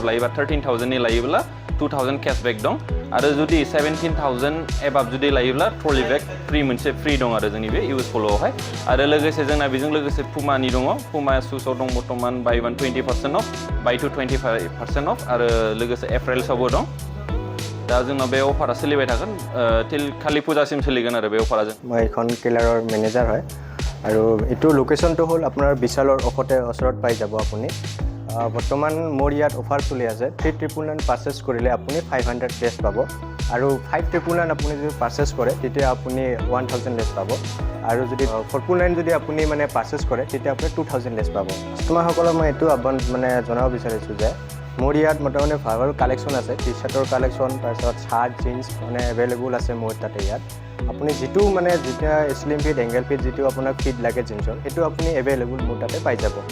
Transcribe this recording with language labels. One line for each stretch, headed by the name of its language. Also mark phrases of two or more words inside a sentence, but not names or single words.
Bodo: लायोबा 13,000 नि लायोब्ला 2,000 केशबेक दं आरो जुदि 17,000 एबाब जुदि लायोब्ला
English: trolley bag free
Bodo: मोनसे फ्रि दं आरो जोंनि बे US पल'आवहाय आरो लोगोसे जोंना बेजों लोगोसे पुमानि दङ पुमा शुसआव दं बर्थमान
English: buy 1 20% off buy 2 25% off
Bodo: आरो लोगोसे एप्रिल्सआवबो दं दा जोंनाव बे अफारा सोलिबाय थागोन टिल खालि पूजासिम सोलिगोन आरो बे अफारा
Assamese: মই এখন কিলাৰৰ মেনেজাৰ হয় আৰু এইটো লোকেশ্যনটো হ'ল আপোনাৰ বিশালৰ ওচৰত পাই যাব আপুনি বৰ্তমান মোৰ ইয়াত অফাৰ চলি আছে 3,999 পাৰ্চেছ কৰিলে আপুনি 500 লেছ পাব আৰু 5,999 আপুনি যদি পাৰ্চেছ কৰে তেতিয়া আপুনি 1,000 লেছ পাব আৰু যদি 4,999 যদি আপুনি মানে পাৰ্চেছ কৰে তেতিয়া আপুনি 2,000 লেছ পাব কাষ্টমাৰসকলক মই এইটো মানে জনাব বিচাৰিছোঁ যে মোৰ ইয়াত মোটামুটি ভাল কালেকশ্যন আছে
English: T-shirtৰ collection
Assamese: তাৰপিছত
English: shirt jeans
Assamese: মানে এভেইলেবল আছে মোৰ তাতে ইয়াত আপুনি যিটো মানে যেতিয়া
English: slim fit angle fit
Assamese: যিটো আপোনাক ফিট লাগে জিন্সৰ সেইটো আপুনি এভেইলেবল মোৰ তাতে পাই যাব